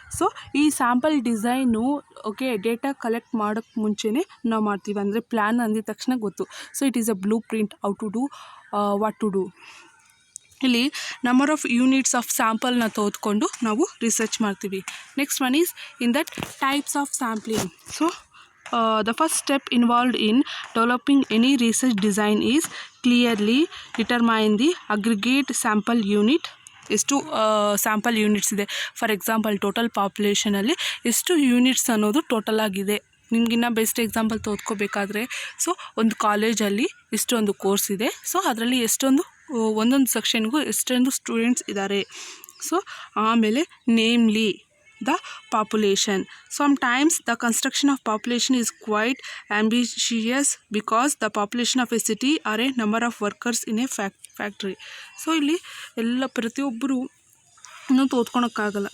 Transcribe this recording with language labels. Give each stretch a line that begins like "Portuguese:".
Kannada: So ಈ sample design okay data collect ಮಾಡೋಕ್ಕೆ ಮುಂಚೆನೇ ನಾವು ಮಾಡ್ತೀವಿ. ಅಂದರೆ ಪ್ಲ್ಯಾನ್ ಅಂದಿದ ತಕ್ಷಣ ಗೊತ್ತು.
English: so it is a blueprint how to do
Kannada: what to do. ಇಲ್ಲಿ ನಂಬರ್ ಆಫ್ ಯೂನಿಟ್ಸ್ ಆಫ್ ಸ್ಯಾಂಪಲ್ನ ತೆಗೆದುಕೊಂಡು ನಾವು ರಿಸರ್ಚ್ ಮಾಡ್ತೀವಿ.
English: Next one is in that types of sampling. So the first step involved in developing any research design is clearly determine the aggregate sample unit.
Kannada: ಎಷ್ಟು sample units ಇದೆ, for example total ಪಾಪ್ಯುಲೇಷನಲ್ಲಿ ಎಷ್ಟು units ಅನ್ನೋದು total ಆಗಿದೆ. ನಿಮಗಿನ್ನ best example ತೋದ್ಕೋಬೇಕಾದ್ರೆ so ಒಂದು ಕಾಲೇಜಲ್ಲಿ ಇಷ್ಟೊಂದು course ಇದೆ, so ಅದರಲ್ಲಿ ಒಂದೊಂದು ಸೆಕ್ಷನ್ಗೂ ಎಷ್ಟೊಂದು ಸ್ಟೂಡೆಂಟ್ಸ್ ಇದ್ದಾರೆ.
English: So ಆಮೇಲೆ namely the population. Sometimes the construction of population is quite ambitious because the population of a city or a number of workers in a factory.
Kannada: So ಇಲ್ಲಿ ಎಲ್ಲ ಪ್ರತಿಯೊಬ್ಬರು ಇನ್ನೂ ತೋದ್ಕೊಳಕ್ಕಾಗಲ್ಲ.